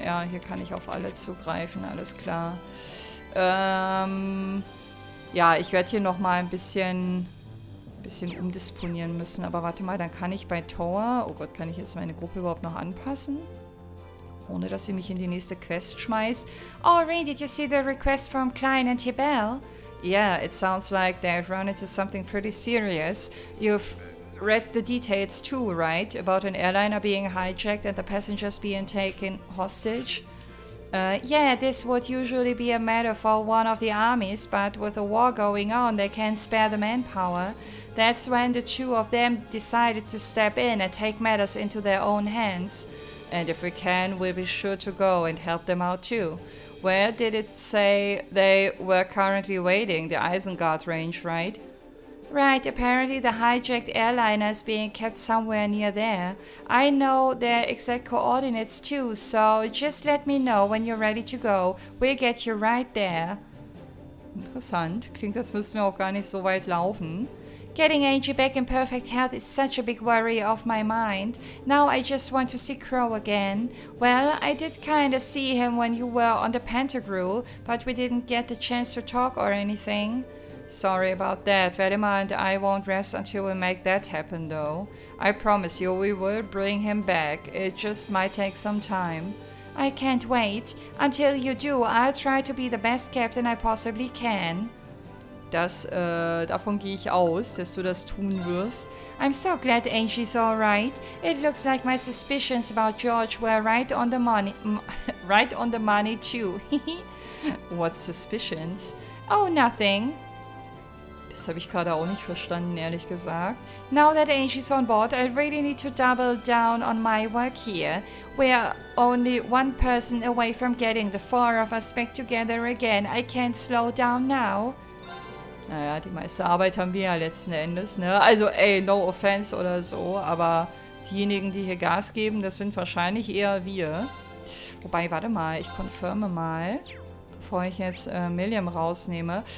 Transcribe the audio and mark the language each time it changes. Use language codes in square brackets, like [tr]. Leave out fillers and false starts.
[de] Ja, hier kann ich auf alle zugreifen, alles klar. Ja, ich werde hier nochmal ein bisschen umdisponieren müssen. Aber warte mal, dann kann ich bei Toa... Oh Gott, kann ich jetzt meine Gruppe überhaupt noch anpassen? Ohne, dass sie mich in die nächste Quest schmeißt. [en] Oh, Reen, did you see the request from Klein and Tibel? Yeah, it sounds like they've run into something pretty serious. You've read the details too, right? About an airliner being hijacked and the passengers being taken hostage? Yeah, this would usually be a matter for one of the armies, but with the war going on, they can't spare the manpower. That's when the two of them decided to step in and take matters into their own hands. And if we can, we'll be sure to go and help them out too. Where did it say they were currently waiting? The Isengard range, right? Right, apparently the hijacked airliner is being kept somewhere near there. I know their exact coordinates too, so just let me know when you're ready to go. We'll get you right there. [de] Interessant. Klingt, als müssten wir auch gar nicht so weit laufen. [en] Getting Angie back in perfect health is such a big worry of my mind. Now I just want to see Crow again. Well, I did kinda see him when you were on the Pantagruel, but we didn't get the chance to talk or anything. Sorry about that. Vedema and I won't rest until we make that happen, though. I promise you we will bring him back. It just might take some time. I can't wait. Until you do, I'll try to be the best captain I possibly can. [de] Davon gehe ich aus, dass du das tun wirst. [en] I'm so glad Angie's alright. It looks like my suspicions about George were right on the money. Right on the money too. What suspicions? Oh, nothing. [de] Das habe ich gerade auch nicht verstanden, ehrlich gesagt. [en] Now that Angie's on board, I really need to double down on my work here. We're only one person away from getting the four of us back together again. I can't slow down now. [de] Naja, die meiste Arbeit haben wir ja letzten Endes, ne? Also, ey, no offense oder so, aber diejenigen, die hier Gas geben, das sind wahrscheinlich eher wir. Wobei, warte mal, ich confirme mal, bevor ich jetzt Milliam rausnehme.